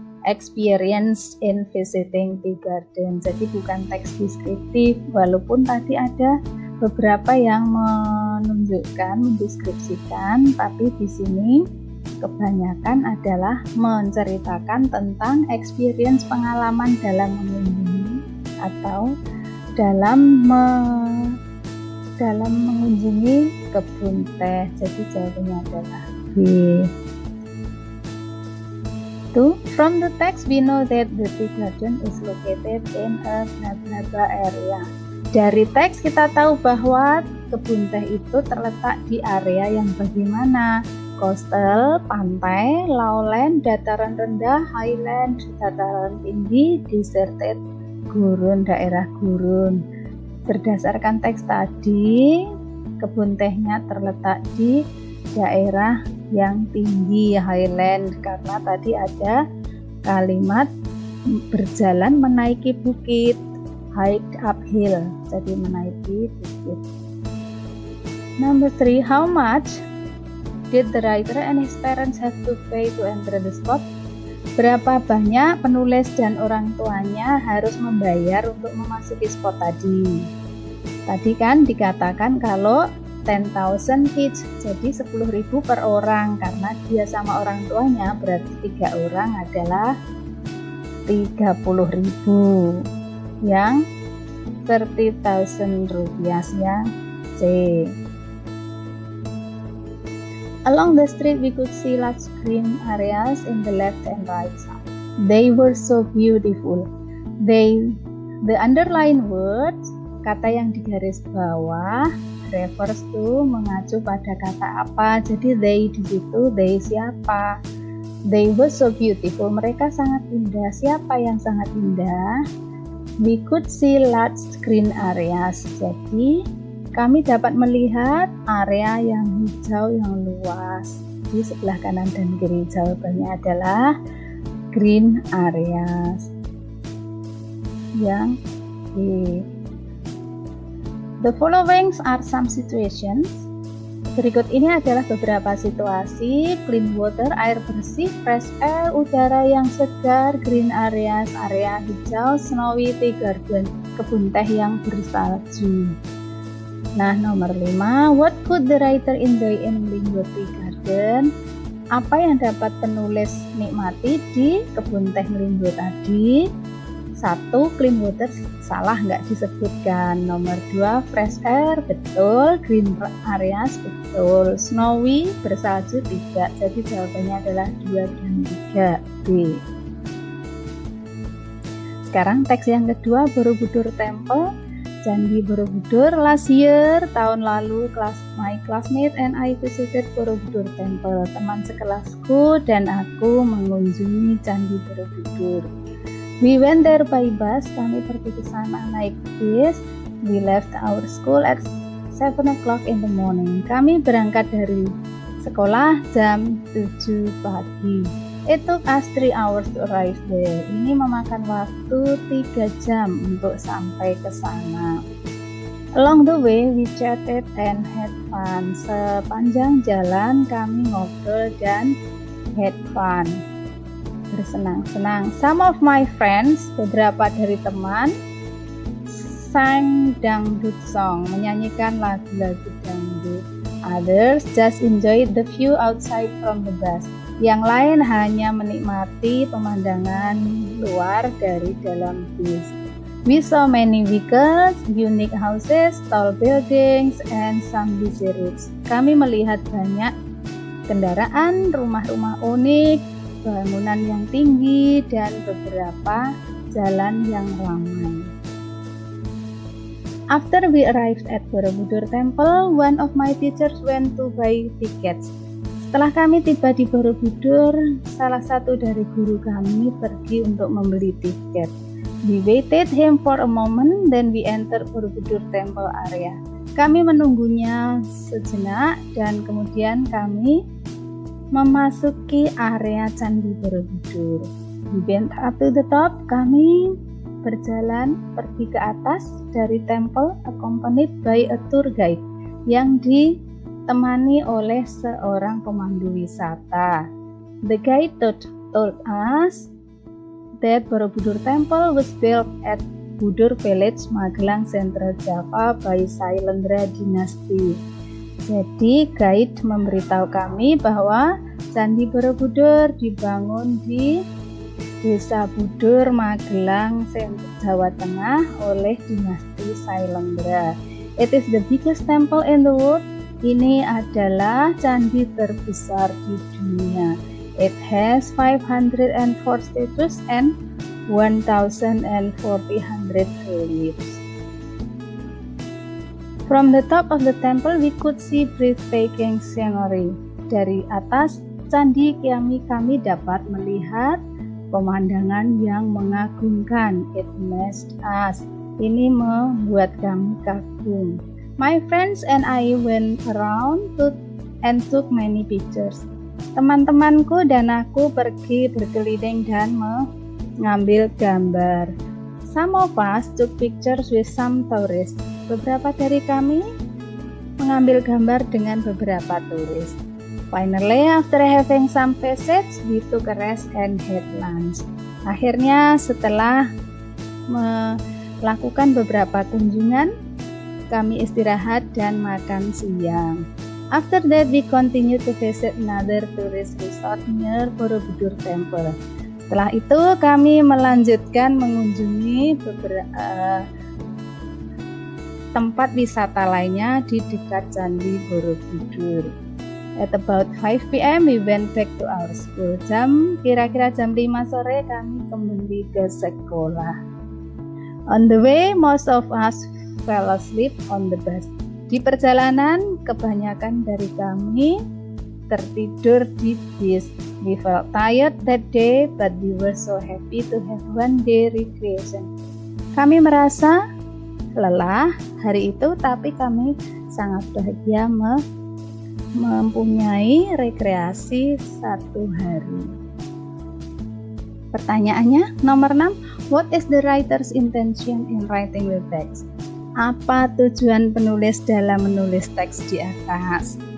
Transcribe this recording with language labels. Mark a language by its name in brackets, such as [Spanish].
[English] experience in visiting the garden. [Indonesian] Jadi bukan teks deskriptif, walaupun tadi ada beberapa yang menunjukkan, mendeskripsikan, tapi di sini kebanyakan adalah menceritakan tentang experience, pengalaman dalam mengunjungi atau dalam mengunjungi kebun teh. Jadi jawabannya adalah B. [English] From the text we know that the tea garden is located in a blah blah blah area. [Indonesian] Dari teks kita tahu bahwa kebun teh itu terletak di area yang bagaimana? Coastal, pantai, lowland, dataran rendah, highland, dataran tinggi, deserted, gurun, daerah gurun. Berdasarkan teks tadi, kebun tehnya terletak di daerah yang tinggi, highland, karena tadi ada kalimat berjalan menaiki bukit, [English] hike uphill, [Indonesian] jadi menaiki bukit. [English] Number 3, how much did the writer and his parents have to pay to enter the spot? [Indonesian] Berapa banyak penulis dan orang tuanya harus membayar untuk memasuki spot tadi? Tadi kan dikatakan kalau 10,000 each, jadi 10.000 per orang, karena dia sama orang tuanya berarti 3 orang adalah 30.000. Yang 30,000 rupiah yang C. [English] Along the street we could see large green areas in the left and right side. They were so beautiful. The underlined words, [Indonesian] kata yang di garis bawah, [English] refers to, [Indonesian] mengacu pada kata apa. Jadi they di situ, they siapa? [English] They were so beautiful. [Indonesian] Mereka sangat indah. Siapa yang sangat indah? [English] We could see large green areas. [Indonesian] Jadi kami dapat melihat area yang hijau yang luas di sebelah kanan dan kiri. Jawabannya adalah green areas. Yang B. [English] The following are some situations. [Indonesian] Berikut ini adalah beberapa situasi: clean water, air bersih, fresh air, udara yang segar, green areas, area hijau, snowy tea garden, kebun teh yang bersalju. Nah, nomor 5, [English] what could the writer enjoy in Linggo Tea Garden? [Indonesian] Apa yang dapat penulis nikmati di kebun teh Linggo tadi? 1, clean water, salah, nggak disebutkan. Nomor 2, fresh air, betul. Green areas, betul. Snowy, bersalju, tidak. Jadi jawabannya adalah 2 dan 3, B. Sekarang teks yang kedua, Borobudur Temple, Candi Borobudur. [English] Last year, [Indonesian] tahun lalu, [English] my classmate and I visited Borobudur Temple. [Indonesian] Teman sekelasku dan aku mengunjungi Candi Borobudur. [English] We went there by bus. [Indonesian] Kami pergi ke sana naik bis. [English] We left our school at 7 o'clock in the morning. [Indonesian] Kami berangkat dari sekolah jam 7 pagi. [English] It took us 3 hours to arrive there. [Indonesian] Ini memakan waktu 3 jam untuk sampai ke sana. [English] Along the way, we chatted and had fun. [Indonesian] Sepanjang jalan kami ngobrol dan [English] had fun. [Indonesian] Bersenang-senang. [English] Some of my friends, [Indonesian] beberapa dari teman, [English] sang dangdut song, [Indonesian] menyanyikan lagu-lagu dangdut. [English] Others just enjoyed the view outside from the bus. [Indonesian] Yang lain hanya menikmati pemandangan luar dari dalam bis. [English] We saw many vehicles, unique houses, tall buildings, and some busy roads. [Indonesian] Kami melihat banyak kendaraan, rumah-rumah unik, bangunan yang tinggi, dan beberapa jalan yang ramai. [English] After we arrived at Borobudur Temple, one of my teachers went to buy tickets. [Indonesian] Setelah kami tiba di Borobudur, salah satu dari guru kami pergi untuk membeli tiket. [English] We waited him for a moment, then we entered Borobudur Temple area. [Indonesian] Kami menunggunya sejenak dan kemudian kami memasuki area Candi Borobudur. [English] We went up to the top. [Indonesian] Kami berjalan pergi ke atas dari temple, [English] accompanied by a tour guide [Indonesian] yang ditemani oleh seorang pemandu wisata. [English] The guide told us that Borobudur Temple was built at Budur Village, Magelang, Central Java by Sailendra Dynasty. [Indonesian] Jadi guide memberitahu kami bahwa Candi Borobudur dibangun di Desa Budur, Magelang, Jawa Tengah oleh dinasti Sailendra. [English] It is the biggest temple in the world. [Indonesian] Ini adalah candi terbesar di dunia. [English] It has 504 statues and 1,400 reliefs. From the top of the temple, we could see breathtaking scenery. [Indonesian] Dari atas candi kami dapat melihat pemandangan yang mengagumkan. [English] It amazed us. [Indonesian] Ini membuat kami kagum. [English] My friends and I went around and took many pictures. [Indonesian] Teman-temanku dan aku pergi berkeliling dan mengambil gambar. [English] Some of us took pictures with some tourists. [Indonesian] Beberapa dari kami mengambil gambar dengan beberapa turis. [English] Finally, after having some visits, we took a rest and had lunch. [Indonesian] Akhirnya, setelah melakukan beberapa kunjungan, kami istirahat dan makan siang. [English] After that, we continued to visit another tourist resort near Borobudur Temple. [Indonesian] Setelah itu, kami melanjutkan mengunjungi beberapa tempat wisata lainnya di dekat Candi Borobudur. [English] At about 5 p.m. we went back to our school. [Indonesian] Kira-kira jam 5 sore kami kembali ke sekolah. [English] On the way, most of us fell asleep on the bus. [Indonesian] Di perjalanan, kebanyakan dari kami tertidur di bis. [English] We felt tired that day, but we were so happy to have one day recreation. [Indonesian] Kami merasa lelah hari itu, tapi kami sangat bahagia mempunyai rekreasi satu hari. Pertanyaannya, nomor 6. [English] What is the writer's intention in writing the text? [Indonesian] Apa tujuan penulis dalam menulis teks di atas?